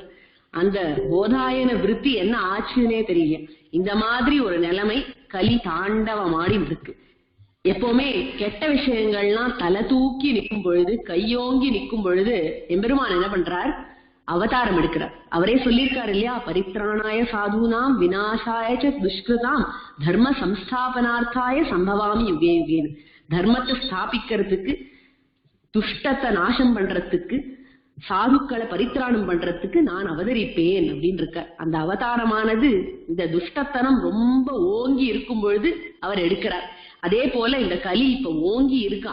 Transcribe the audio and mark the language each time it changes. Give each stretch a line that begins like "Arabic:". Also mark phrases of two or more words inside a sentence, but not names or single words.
Tamil: அந்த போதாயன விருத்தி என்ன ஆச்சுன்னே தெரியல. இந்த மாதிரி ஒரு நிலைமை கலி தாண்டவமாடி இருக்கு. எப்பவுமே கெட்ட விஷயங்கள்லாம் தலை தூக்கி நிற்கும் பொழுது, கையோங்கி நிற்கும் பொழுது எம்பெருமான் என்ன பண்றார், அவதாரம் எடுக்கிறார். அவரே சொல்லியிருக்காரு இல்லையா,
Sanskrit: परित्राणाय साधूनाम् विनाशाय दुष्कृताम् धर्म संस्थापनार्थाय सम्भवामि युगे युगे.
Tamil: தர்மத்தை ஸ்தாபிக்கிறதுக்கு, துஷ்டத்தை நாசம் பண்றதுக்கு, சாதுக்களை பரித்ராணம் பண்றதுக்கு நான் அவதரிப்பேன் அப்படின்னு இருக்க. அந்த அவதாரமானது இந்த துஷ்டத்தனம் ரொம்ப ஓங்கி இருக்கும் பொழுது அவர் எடுக்கிறார். அதே போல இந்த கலி இப்ப ஓங்கி இருக்கா.